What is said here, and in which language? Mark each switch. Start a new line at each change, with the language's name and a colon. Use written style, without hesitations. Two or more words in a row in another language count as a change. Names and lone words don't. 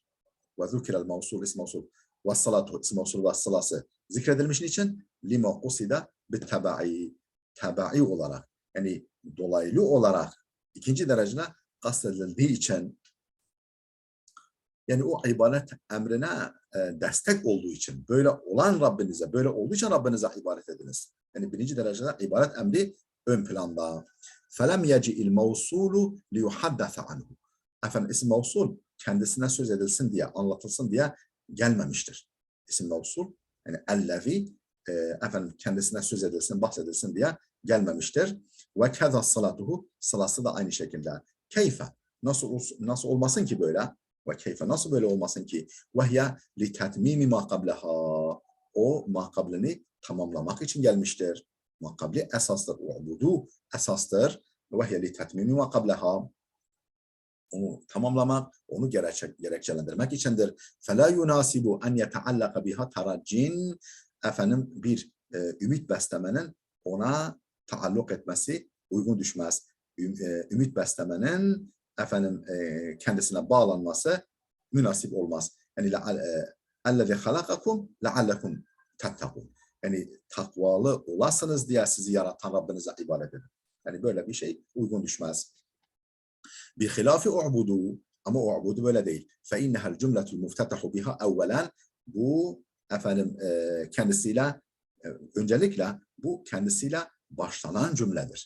Arabic: وذكر الموصول
Turkish: isim mevsul ve salatu isim mevsul ve salası zikredilmiş için
Arabic: لما قصد بالتبع
Turkish: olarak, yani dolaylı olarak ikinci derecede kastedildiği için, yani o ibadet emrine destek olduğu için, böyle olduğu için Rabbinize ibadet ediniz. Yani birinci derecede ibadet emri ön planda.
Arabic: فَلَمْ يَجِئِ الْمَوْصُولُ لِيُحَدَّثَ عَنْهُ.
Turkish: Efendim isim mevsul kendisine söz edilsin diye, anlatılsın diye gelmemiştir. İsim mevsul, yani ellezî efendim kendisine söz edilsin, bahsedilsin diye gelmemiştir.
Arabic: وكذا صلته,
Turkish: salası da aynı şekilde. Keyfe, nasıl olmasın ki böyle?
Arabic: وكيف,
Turkish: nasıl böyle olmasın ki?
Arabic: وهي لتتميم ما قبلها.
Turkish: O ma kablini tamamlamak için gelmiştir.
Arabic: ما قبل
Turkish: esastır. U'budu esastır.
Arabic: وهي لتتميم ما قبلها.
Turkish: Onu tamamlamak, onu gerekçelendirmek içindir.
Arabic: فَلَا يُنَاسِبُ أَنْ يَتَعَلَّقَ بِهَا تَرَجِّنْ.
Turkish: Efendim bir ümit beslemenin ona taalluk etmesi uygun düşmez. Ümit beslemenin efendim kendisine bağlanması münasip olmaz.
Arabic: Yani اَلَّذِي خَلَقَكُمْ لَعَلَّكُمْ تَتَّقُونَ.
Turkish: Yani takvalı olasınız diye sizi yaratan Rabbinize ibadet edin. Yani böyle bir şey uygun düşmez.
Arabic: بخلاف اعبدوا,
Turkish: ama u'budu böyle değil.
Arabic: فإنها الجملة المفتتح بها أولا.
Turkish: Bu efendim kendisiyle öncelikle bu kendisiyle başlanan cümledir.